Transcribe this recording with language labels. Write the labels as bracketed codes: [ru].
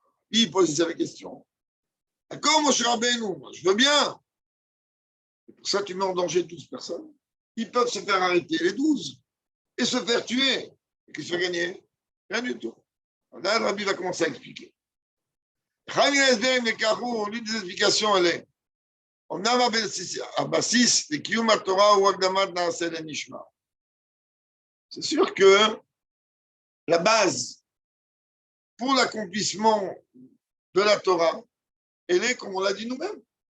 [fr] Il pose la question. D'accord, mon cher Rabbeinu, je veux bien. Et pour ça, tu mets en danger 12 personnes. Ils peuvent se faire arrêter, les 12, et se faire tuer. Et qu'ils se fait gagner. Rien du tout. Là, le Rabbi va commencer à expliquer. L'une des explications, elle est [he] אמנם הבסיס לקיום התורה הוא הקדמת נעשה לנשמע. [fr] C'est sûr que la base pour l'accomplissement de la Torah, elle est, comme on l'a dit nous-mêmes.